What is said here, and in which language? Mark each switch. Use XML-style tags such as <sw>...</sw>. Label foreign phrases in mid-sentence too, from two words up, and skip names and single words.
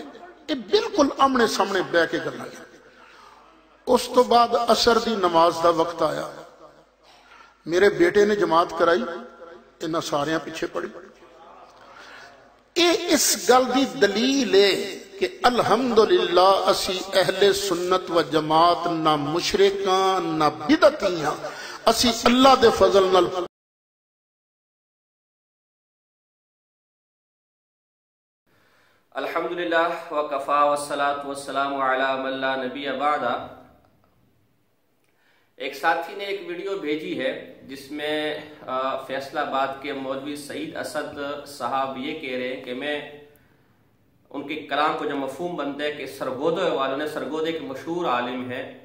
<pa>یہ بالکل آمنے سامنے بہہ کے گلاں۔ اس تو بعد عصر دی نماز کا وقت آیا، میرے بیٹے نے جماعت کرائی، انہاں ساریاں پچھے پڑھی. یہ اس گل دی دلیل ہے کہ الحمدللہ اسی اہل سنت و جماعت نہ مشرکاں نہ بدعتیاں، اسی اللہ دے فضل نال</pa> <ar>الحمد لله وكفى والصلاة والسلام على من لا نبي بعده.</ar> <ur>ایک ساتھی نے ایک ویڈیو بھیجی ہے جس میں فیصل آباد کے مولوی سعید اسد صاحب یہ کہہ رہے ہیں کہ میں ان کے کلام کو جو مفہوم بنتا ہے کہ سرگودھے والوں نے، سرگودھے کے مشہور عالم ہیں,</ur>